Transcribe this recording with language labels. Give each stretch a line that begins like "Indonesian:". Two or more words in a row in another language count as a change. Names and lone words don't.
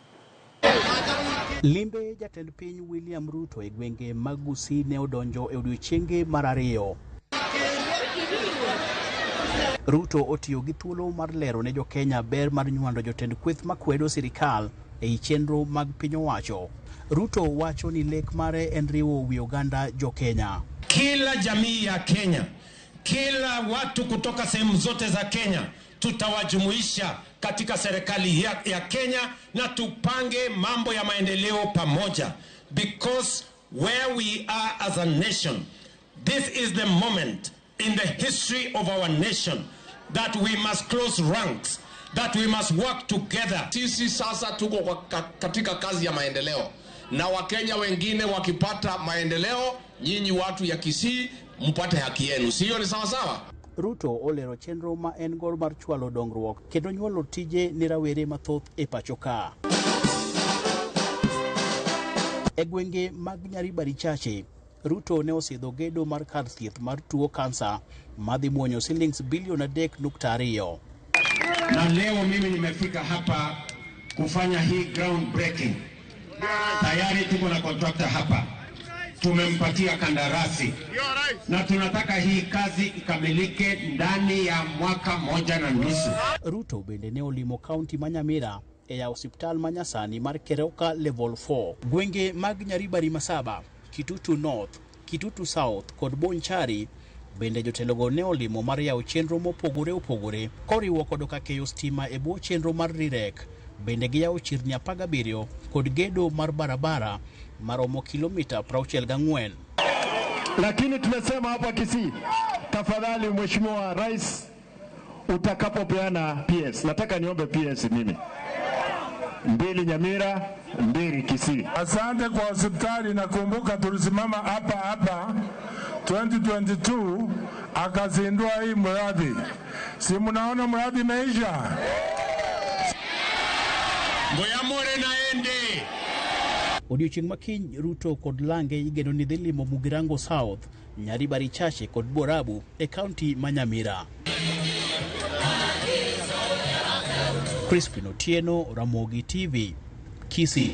Luo (Kenya and Tanzania): Limbe jatend piny William Ruto e gwenge mag Gusii ne odonjo e odiochienge mar ariyo. Ruto otiyo gi thuolo mar lero ne jo Kenya ber mar nyuando jotend kweth makwedo sirikal e chenro mag piny owacho. Ruto wacho ni lek mare en riwo wi oganda jo Kenya.
Swahili: Kila jamii ya Kenya, kila watu kutoka sehemu zote za Kenya tutawajumuisha katika serikali ya Kenya na tupange mambo ya maendeleo pamoja,
English: because where we are as a nation, this is the moment in the history of our nation that we must close ranks, that we must work together.
Swahili: Sisi sasa tuko katika kazi ya maendeleo, na Wakenya wengine wakipata maendeleo, nyinyi watu ya Kisii mpate haki yenu. Sio ni sawa sawa?
Luo (Kenya and Tanzania): Ruto olero chenro ma en gor mar chwalo dongruok kendo nyuolo tije ni rawere mathoth e pacho ka. E gwenge mag Nyaribari Chache, Ruto ne osidho gedo mar kar thieth mar tuo kansa madhi muonyo silings bilion 3.2.
Swahili: Na leo mimi nimefika hapa kufanya hii
English: ground breaking.
Swahili: Tayari tuko na contractor hapa. Tumempatia kandarasi. Na tunataka hii kazi ikamilike ndani ya mwaka 1.5.
Luo (Kenya and Tanzania): Ruto bende ne olimo kaunti ma Nyamira e ya hospital manyasani mar Keroka level 4. Gwenge mag Nyaribari Masaba, Kitutu North, Kitutu South kod Bonchari bende jotelogo ne olimo mar yawo chenro mopogore opogore koriwo kod keyo stima e bwo chenro mar Rirek. Bende giyawo chirni 17 kod gedo mar barabara maromo kilomita 64.
Swahili: Lakini tumesema hapa Kisii, tafadhali Mheshimiwa Rais, utakapopeana PS, nataka niombe PS mimi 2 Nyamira, 2 Kisii. Asante kwa hospitali. Nakumbuka tulisimama hapa 2022 akazindua hii mradi. Si mnaona mradi imeisha?
Gusii: Ngoyamore naende.
Luo (Kenya and Tanzania): Odiochieng' makiny Ruto kod Lange igeno ni dhi limo Mugirango South, Nyaribari Chache kod Borabu e kaunti ma Nyamira. Crispin Otieno, Ramogi TV, Kisii.